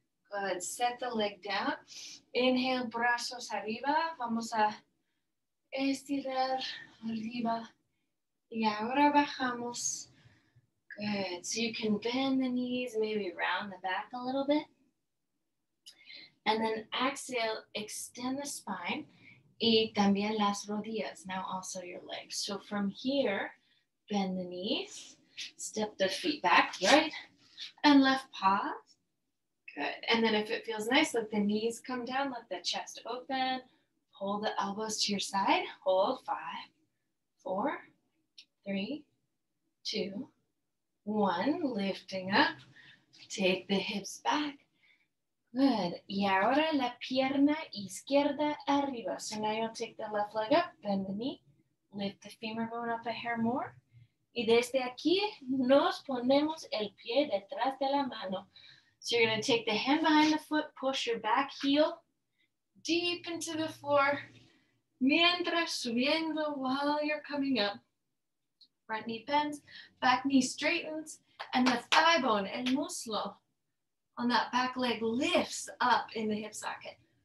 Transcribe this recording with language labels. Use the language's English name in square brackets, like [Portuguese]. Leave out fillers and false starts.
[English] Good. Set the leg down. Inhale, [Spanish] brazos arriba. Vamos a estirar arriba. Y ahora bajamos. [English] Good. So you can bend the knees, maybe round the back a little bit. And then exhale, extend the spine. [Spanish] Y también las rodillas, [English] now also your legs. So from here, bend the knees, step the feet back, right and left paws. Good. And then if it feels nice, let the knees come down, let the chest open. Hold the elbows to your side. Hold 5, 4, 3, 2, 1. Lifting up. Take the hips back. Good. [Spanish] Y ahora la pierna izquierda arriba. [English] So now you'll take the left leg up, bend the knee, lift the femur bone up a hair more. [Spanish] Y desde aquí nos ponemos el pie detrás de la mano. [English] So you're going to take the hand behind the foot, push your back heel deep into the floor, [Spanish] mientras subiendo [English] while you're coming up. Front knee bends, back knee straightens, and the thigh bone, [Spanish] el muslo, [English] on that back leg lifts up in the hip socket.